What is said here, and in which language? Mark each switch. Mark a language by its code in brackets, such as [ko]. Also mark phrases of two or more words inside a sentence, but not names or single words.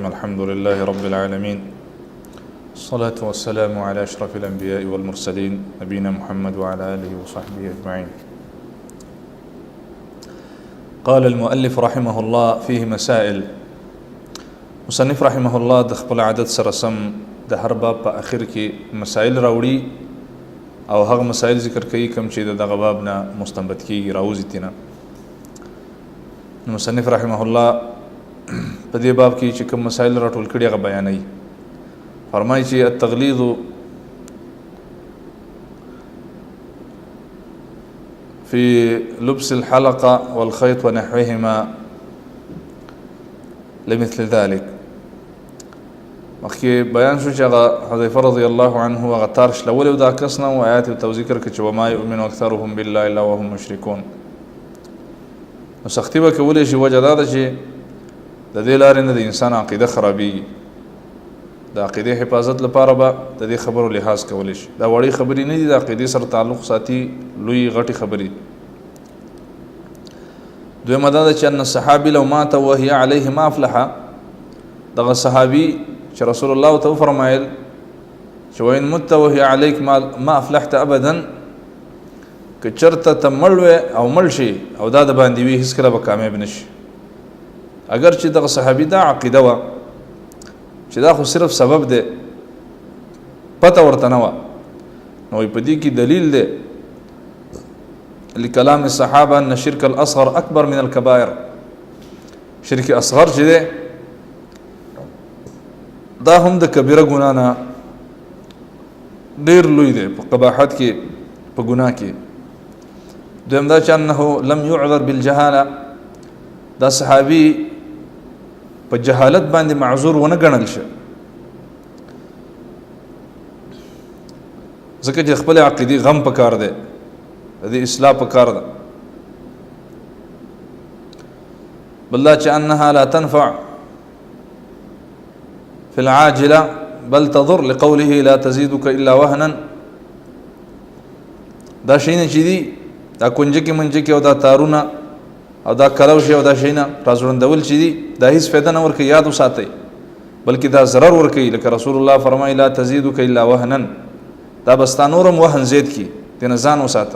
[ar] الحمد لله رب العالمين، الصلاة والسلام على أشرف الأنبياء والمرسلين نبينا محمد وعلى آله وصحبه أجمعين. قال المؤلف رحمه الله فيه مسائل. [ps] مصنف [ar] رحمه الله [ps] د خپل عادت سره سم د هر باب په اخر کې مسائل راوړي او هغه مسائل ذکر کوي کوم چې دغه باب نه مستنبط کیږي راوځي تینا. مصنف [ar] رحمه الله [ps] په دې باب کې چې کوم مسائل راټول کړي هغه بیانوي. فرمایي چې [ar] التغلیظ في لبس الحلقة والخيط ونحوهما لمثل ذلك. [ps] مخکې بیان شو چې هغه حذیفه [ar] رضی الله عنه [ps] هغه تار شلولی و دا کس نه و آیات ورته ذکر کړه چې [ar] وما یؤمن اکثرهم بالله الا وهم مشرکون. [ps] نو سختي به کولی شي وجه دا ده چې د دې لارې نه د انسان عقیده خرابېږي. د عقیدې حفاظت لپاره به د دې خبرو لحاظ کولی شي. دا وړې خبرې نه دي، د عقیدې سره تعلق ساتي لوی غټې خبرې. دویمه دا ده چې [ar] ان الصحابي لو مات وهي عليه ما افلح. [ps] دغه صحابي چې رسول الله ته وفرمایل چې [ar] وإن مت وهي عليك ما افلحت ابدا، [ps] که چرته ته مړ وې او مړ شي او دا د باندې وي هېڅکله به کامیاب نه شي. اگر چې دغه صحابي دا عقیده وه چې دا خو صرف سبب دی، پته ورته نه وه، نو په دې کې دلیل دی [ar] لکلام الصحابه ان شرک الاصغر اکبر من الكبائر. [ps] شرک اصغر چې دی دا هم د کبیره ګناه نه ډېر لوی دی په قباحت کې، په ګناه کې. دویم دا چې [ar] انه لم يعذر بالجهاله، [ps] دا صحابي په جهالت باندې معذور ونه ګڼل شي، ځکه چې خپل عقیدې غم پکار دی، د دې اصلاح پکار ده. بل دا چې [ar] انها لا تنفع في العاجله بل تضر لقوله لا تزيدك الا وهنا. [ps] دا شینه چې دي دا کنجکې منجکې او دا تارونه او دا کلوشي او دا شینه راځوړندول چې دي دا هیڅ فایده نه ورکوي، یاد وساتئ، بلکې دا ضرر ورکوي. لکه رسول الله فرمایي [ar] لا تزيدك الا وهنا، [ps] دا بستا نورم وهن زید کی، دینه ځان وساته.